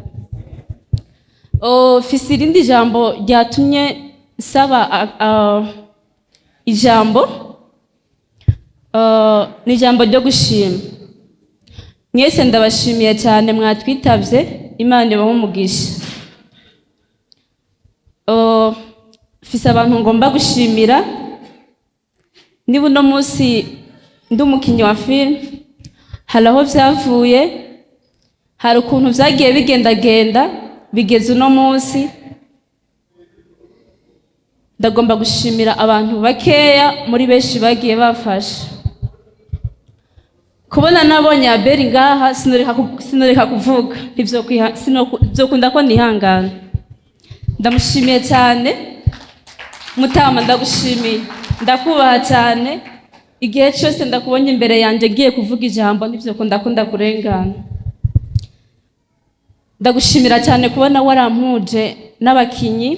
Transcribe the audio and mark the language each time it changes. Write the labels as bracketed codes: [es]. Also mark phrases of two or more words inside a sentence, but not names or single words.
[rn] Fise irindi jambo ryatumye saba ijambo ni ijambo ryo gushima. Mwese ndabashimiye cyane mwatwitavye, Imana ibahe umugisha. Fise abantu ngomba gushimira. Niba uno munsi ndi umukinnyi wa film, hari aho vyavuye, hari ukuntu vyagiye bigendagenda bigeze uno munsi. Ndagomba gushimira abantu bakeya muri benshi bagiye bafasha. Kubona nabonye Abeli ngaha sinoreka kuvuga, ntivyokunda ko nihangana. Ndamushimiye cyane Mutama, ndagushimiye, ndakubaha cyane. Igihe cyose ndakubonye imbere yanjye ngiye kuvuga ijambo ntivyokunda kurengana. Ndagushimira cyane kubona warampuje n'abakinyi.